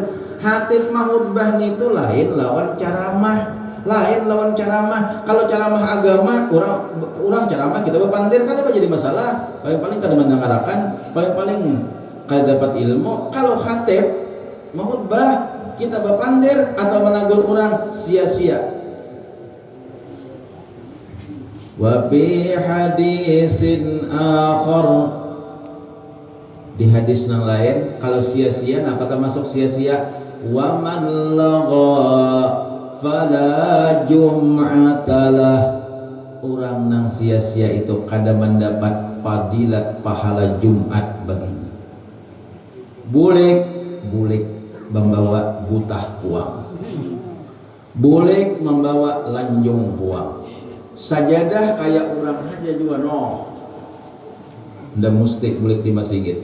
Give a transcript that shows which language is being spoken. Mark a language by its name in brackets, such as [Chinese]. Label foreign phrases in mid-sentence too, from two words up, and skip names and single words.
[Banjar] Hatib mahutbah itu lain lawan ceramah, lain lawan ceramah. Kalau ceramah agama, orang ceramah kita berpandir kan apa jadi masalah? Paling-paling kada mendengarakan, paling-paling kada dapat ilmu. Kalau hatib mahutbah kita berpandir atau menagur orang sia-sia. [Arabic] وفي حديث آخر, [Indonesian] di hadis yang lain kalau sia-sia apa termasuk sia-sia, [Arabic] ومن لغا فلا جمعة له, [Banjar] orang nang sia-sia itu kada mendapat fadilat pahala Jumat baginya. Bulik membawa butah puang, bulik membawa lanjung puang, sajadah kayak orang aja juga ndak mesti bulik di masjid.